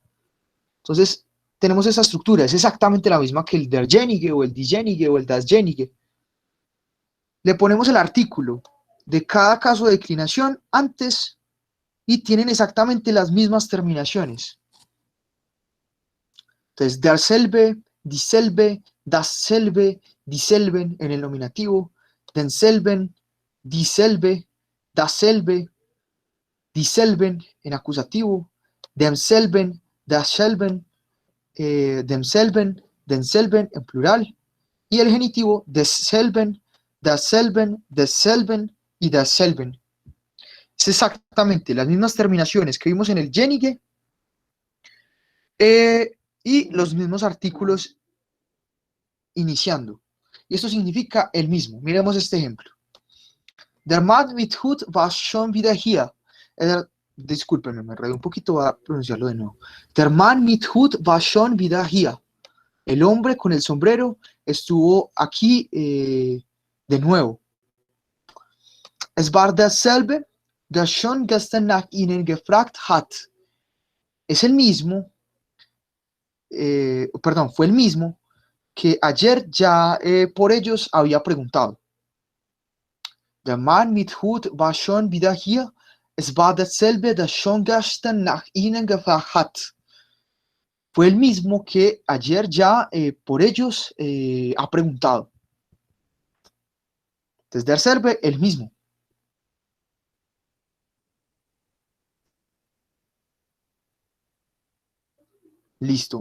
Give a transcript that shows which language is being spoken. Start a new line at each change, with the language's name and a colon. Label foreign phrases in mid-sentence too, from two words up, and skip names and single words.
Spanish: Entonces, tenemos esa estructura, es exactamente la misma que el derjenige o el dijenige o el dasjenige. Le ponemos el artículo de cada caso de declinación antes y tienen exactamente las mismas terminaciones. Entonces,
German: derselbe, dieselbe, dasselbe, dieselben
Spanish: en el nominativo,
German: denselben, dieselbe, dasselbe, dieselben
Spanish: en acusativo,
German: demselben, dasselben, demselben, denselben
Spanish: en plural, y el genitivo
German: desselben, dasselben, desselben y dasselben.
Spanish: Es exactamente las mismas terminaciones que vimos en el jenige y los mismos artículos iniciando. Y esto significa el mismo. Miremos este ejemplo.
German: Der Mann mit Hut war schon wieder hier.
Spanish: Discúlpenme, me enredé un poquito, voy a pronunciarlo de nuevo.
German: Der Mann mit Hut war schon wieder hier.
Spanish: El hombre con el sombrero estuvo aquí de nuevo.
German: Es war derselbe, der schon gestern nach Ihnen gefragt hat.
Spanish: Es el mismo, fue el mismo que ayer ya por ellos había preguntado.
German: Der Mann mit Hut war schon wieder hier. Es war derselbe, der schon gestern nach Ihnen gefragt hat.
Spanish: Fue el mismo que ayer ya por ellos ha preguntado. Entonces, derselbe, el mismo. Listo.